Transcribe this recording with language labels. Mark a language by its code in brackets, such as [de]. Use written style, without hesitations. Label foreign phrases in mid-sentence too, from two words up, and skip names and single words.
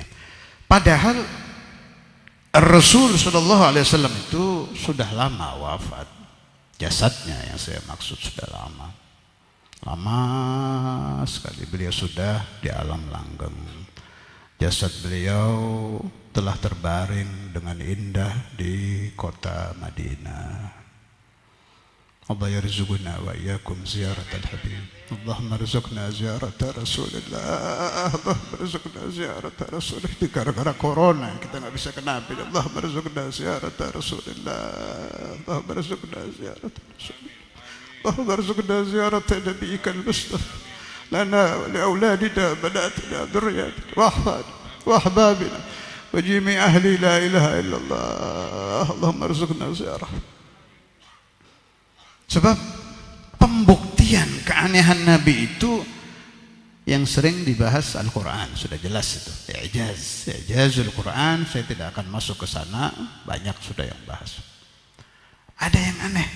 [id] Padahal Rasul [ar] صلى الله عليه وسلم [id] itu sudah lama wafat, jasadnya yang saya maksud sudah lama sekali beliau sudah di alam langgeng. Jasad beliau telah terbaring dengan indah di kota Madinah. [ar] الله يرزقنا وإياكم زيارة الحبيب. اللهم ارزقنا زيارة رسول الله. اللهم ارزقنا زيارة رسول الله. [id] Gara-gara corona kita nggak bisa ke Nabi. [ar] اللهم ارزقنا زيارة رسول الله. اللهم ارزقنا زيارة رسول الله. اللهم ارزقنا زيارة نبيك المصطفى. لنا ولأولادنا بناتنا ذرياتنا وأحبابنا وجميع أهل لا إله إلا الله اللهم ارزقنا زيارة. [id] Sebab pembuktian keanehan Nabi itu yang sering dibahas Al-Quran, sudah jelas itu. [ar] إعجاز القرآن, [id] saya tidak akan masuk ke sana, banyak sudah yang bahas. Ada yang aneh.